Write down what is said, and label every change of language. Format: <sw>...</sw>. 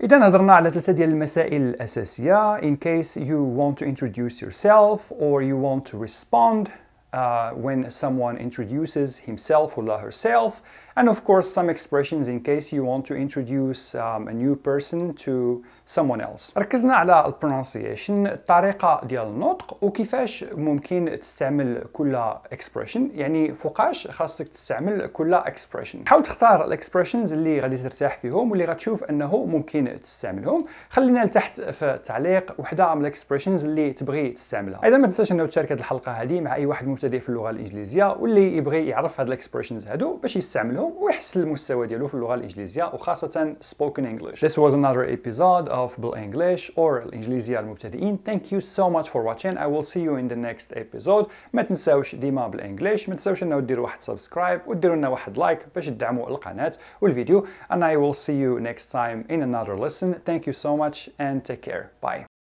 <ar>إذا هضرنا على ثلاثة ديال المسائل الأساسية</ar> <en>in case you want to introduce yourself or you want to respond when someone introduces himself or herself, and of course some expressions in case you want to introduce a new person to someone else.</en> <ar>ركزنا على pronunciation، الطريقة ديال النطق وكيفاش ممكن تستعمل كل expression، يعني فوقاش خاصك تستعمل كل expression. حاول تختار الاكسبريشنز اللي غادي ترتاح فيهم واللي غتشوف انه ممكن تستعملهم. خلينا لتحت في التعليق وحده من الاكسبريشنز اللي تبغي تستعملها. ايضا ما تنساش انه تشارك هذه الحلقة هذه مع اي واحد مبتدئ في اللغة الإنجليزية واللي يبغي يعرف هاد الاكسبريشنز هادو باش يستعملهم ويحسن المستوى ديالو في اللغة الإنجليزية وخاصة spoken English.</ar> <en>This was another episode of</en> <ar>بالانجليش</ar> <en>or</en> <ar>الإنجليزية المبتدئين.</ar> <en>Thank you so much for watching. I will see you in the next episode.</en> <ar>ما تنساوش ديما بالانجليش، ما تنساوش انه ديروا واحد سبسكرايب وديروا لنا واحد لايك باش تدعموا القناة والفيديو.</ar> <en>And I will see you next time in another lesson. Thank you so much and take care. Bye.</en>